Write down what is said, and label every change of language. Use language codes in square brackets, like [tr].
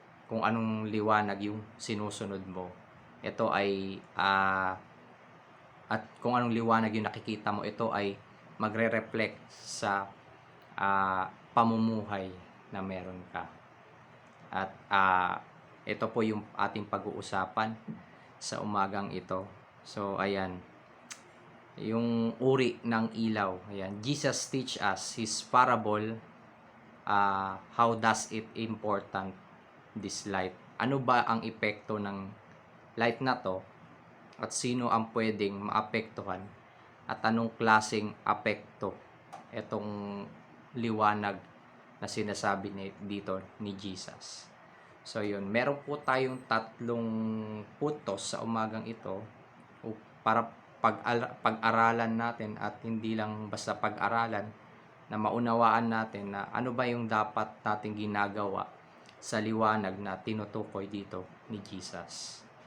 [tl] Kung anong liwanag yung sinusunod mo. Ito ay at kung anong liwanag yung nakikita mo, ito ay magre-reflect sa pamumuhay na meron ka. At ito po yung ating pag-uusapan sa umagang ito. So, ayan. Yung uri ng ilaw. Ayan. [en] Jesus teach us his parable. How does it important this light? [tl] Ano ba ang epekto ng light na to? At sino ang pwedeng maapektuhan? At anong klaseng apekto itong liwanag na sinasabi dito ni Jesus? So yun, meron po tayong tatlong puntos sa umagang ito para pag-aralan natin, at hindi lang basta pag-aralan, na maunawaan natin na ano ba yung dapat nating ginagawa sa liwanag na tinutukoy dito ni Jesus.